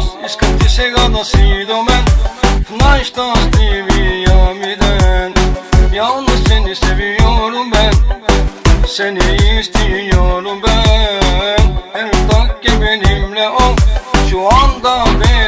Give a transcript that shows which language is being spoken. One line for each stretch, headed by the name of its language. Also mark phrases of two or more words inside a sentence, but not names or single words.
Bulgarian: Искам ти сега да си до мен в най-щастливия ми ден.
Turkish: Yalnız seni seviyorum ben, seni istiyorum ben. Her dakika benimle ol, şu anda